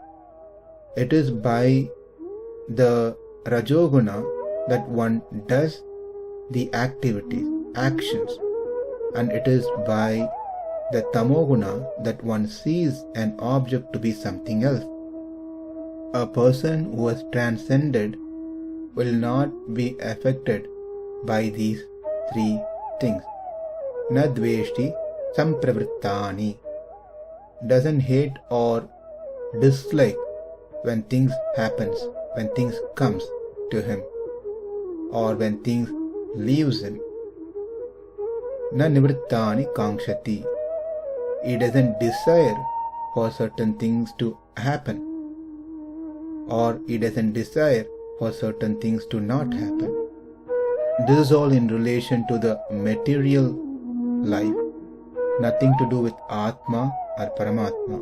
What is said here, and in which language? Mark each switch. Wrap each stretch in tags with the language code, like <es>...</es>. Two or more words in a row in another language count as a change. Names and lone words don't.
<en>It is by the rajoguna that one does the activities, actions, and it is by the tamoguna that one sees an object to be something else. A person who has transcended will not be affected by these three things.</en> <sa>न द्वेष्टि सम्प्रवृत्तानि,</sa> <en>doesn't hate or dislike when things happens, when things comes to him, or when things leaves him.</en> <sa>न निवृत्तानि काङ्क्षति,</sa> <en>he doesn't desire for certain things to happen, or he doesn't desire for certain things to not happen. This is all in relation to the material life, nothing to do with Atma or Paramatma.</en>